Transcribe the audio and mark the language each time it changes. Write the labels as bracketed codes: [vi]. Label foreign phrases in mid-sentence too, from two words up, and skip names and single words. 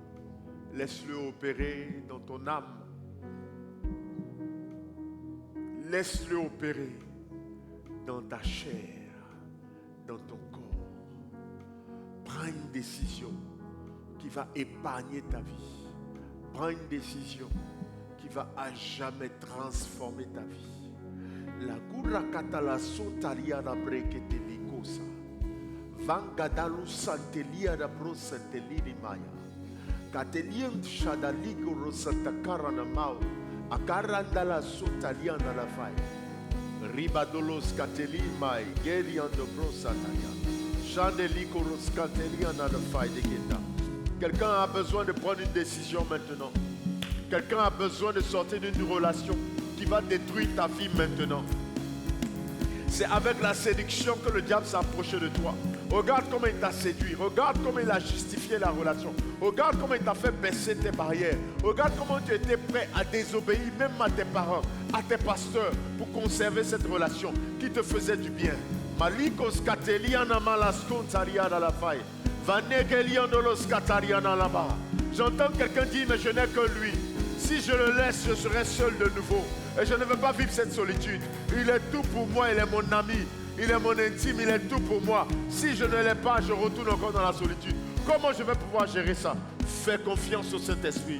[fr] Laisse-le opérer dans ton âme. Laisse-le opérer dans ta chair, dans ton corps. Prends une décision qui va épargner ta vie. Prends une décision qui va à jamais transformer ta vie. La gura katala sotalia na brekete likosa. Vangadalu santelia da bro santelini maya. Katelian shadaligo rosanta karana mau. Akaranda la sotalia na la fai. Ribadolos Kateli Mai, Geriando Brosataya, Chandeli Koros Kateli [en] Another Fight Again. [fr] Quelqu'un a besoin de prendre une décision maintenant. Quelqu'un a besoin de sortir d'une relation qui va détruire ta vie maintenant. C'est avec la séduction que le diable s'est approché de toi. Regarde comment il t'a séduit. Regarde comment il a justifié la relation. Regarde comment il t'a fait baisser tes barrières. Regarde comment tu étais prêt à désobéir même à tes parents, à tes pasteurs pour conserver cette relation qui te faisait du bien. Malikos kateliana malaskon tariana la faille. Vanegeliandolos katariana là-bas. J'entends quelqu'un dire mais je n'ai que lui. Si je le laisse, je serai seul de nouveau. Et je ne veux pas vivre cette solitude. Il est tout pour moi, il est mon ami. Il est mon intime, il est tout pour moi. Si je ne l'ai pas, je retourne encore dans la solitude. Comment je vais pouvoir gérer ça? Fais confiance au Saint-Esprit.